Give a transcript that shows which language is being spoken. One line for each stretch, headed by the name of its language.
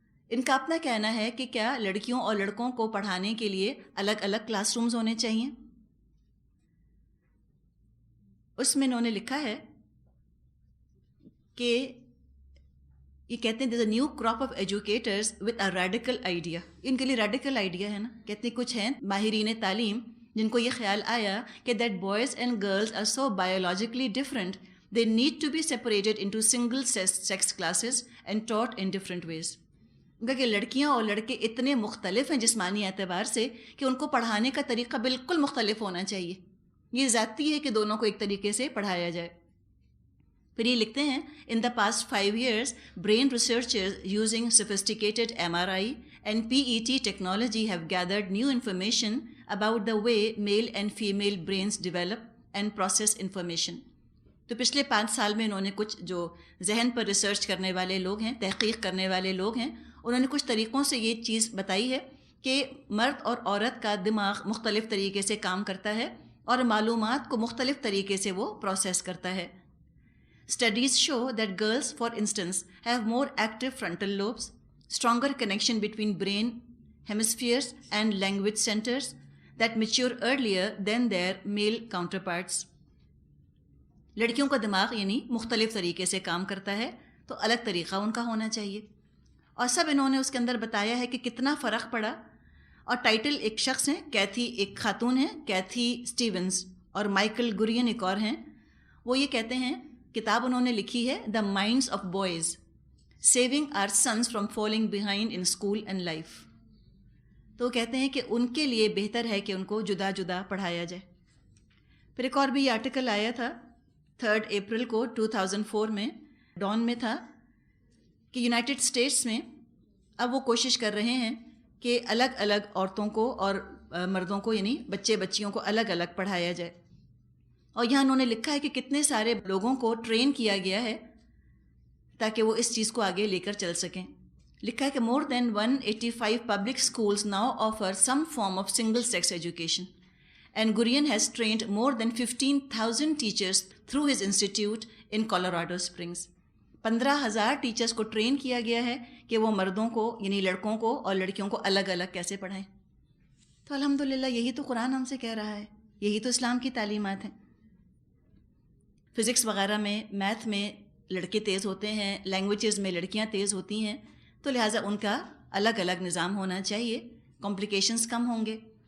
Urdu: ان کا اپنا کہنا ہے کہ کیا لڑکیوں اور لڑکوں کو پڑھانے کے لیے الگ الگ کلاس رومز ہونے چاہیے. اس میں انہوں نے لکھا ہے کہ یہ کہتے ہیں
English: there's a new crop of educators with a radical idea.
Urdu: ان کے لیے ریڈیکل آئیڈیا ہے نا, کہتے ہیں کچھ ہیں ماہرین تعلیم جن کو یہ خیال آیا کہ
English: that boys and girls are so biologically different they need to be separated into single sex classes and taught in different ways.
Urdu: کہ لڑکیاں اور لڑکے اتنے مختلف ہیں جسمانی اعتبار سے کہ ان کو پڑھانے کا طریقہ بالکل مختلف ہونا چاہیے. یہ ذاتی ہے کہ دونوں کو ایک طریقے سے پڑھایا جائے. پھر یہ لکھتے ہیں
English: In the past 5 years brain researchers using sophisticated MRI and PET technology have gathered new information about the way male and female brains develop and process information.
Urdu: تو پچھلے 5 سال میں انہوں نے کچھ جو ذہن پر ریسرچ کرنے والے لوگ ہیں, تحقیق کرنے والے لوگ ہیں, انہوں نے کچھ طریقوں سے یہ چیز بتائی ہے کہ مرد اور عورت کا دماغ مختلف طریقے سے کام کرتا ہے اور معلومات کو مختلف طریقے سے وہ پروسیس کرتا ہے.
English: Studies show that girls, for instance, have more active frontal lobes, stronger connection between brain hemispheres and language centers that mature earlier than their male counterparts.
Urdu: لڑکیوں کا دماغ یعنی مختلف طریقے سے کام کرتا ہے, تو الگ طریقہ ان کا ہونا چاہیے. اور سب انہوں نے اس کے اندر بتایا ہے کہ کتنا فرق پڑا. اور ٹائٹل ایک شخص ہیں, کیتھی ایک خاتون ہیں, کیتھی اسٹیونز, اور مائیکل گرین ایک اور ہیں. وہ یہ کہتے ہیں, کتاب انہوں نے لکھی ہے
English: The minds of boys saving our sons from falling behind in school and life.
Urdu: تو وہ کہتے ہیں کہ ان کے لیے بہتر ہے کہ ان کو جدا جدا پڑھایا جائے. پھر ایک اور بھی آرٹیکل آیا تھا 3 اپریل کو 2004 میں ڈان میں تھا کہ یونائٹڈ اسٹیٹس میں اب وہ کوشش کر رہے ہیں کہ الگ الگ عورتوں کو اور مردوں کو یعنی بچے بچیوں کو الگ الگ پڑھایا جائے. اور یہاں انہوں نے لکھا ہے کہ کتنے سارے لوگوں کو ٹرین کیا گیا ہے تاکہ وہ اس چیز کو آگے لے کر چل سکیں. لکھا ہے کہ
English: more than 185 public schools now offer some form of single sex education and Gurian has trained more than 15,000 teachers through his institute in Colorado Springs.
Urdu: 15,000 teachers کو ٹرین کیا گیا ہے کہ وہ مردوں کو یعنی لڑکوں کو اور لڑکیوں کو الگ الگ کیسے پڑھائیں. تو الحمدللہ یہی تو قرآن ہم سے کہہ رہا ہے, یہی تو اسلام کی تعلیمات ہیں. فزکس وغیرہ میں, میتھ میں لڑکے تیز ہوتے ہیں, لینگویجز میں لڑکیاں تیز ہوتی ہیں, تو لہٰذا ان کا الگ الگ نظام ہونا چاہیے, کمپلیکیشنز کم ہوں گے.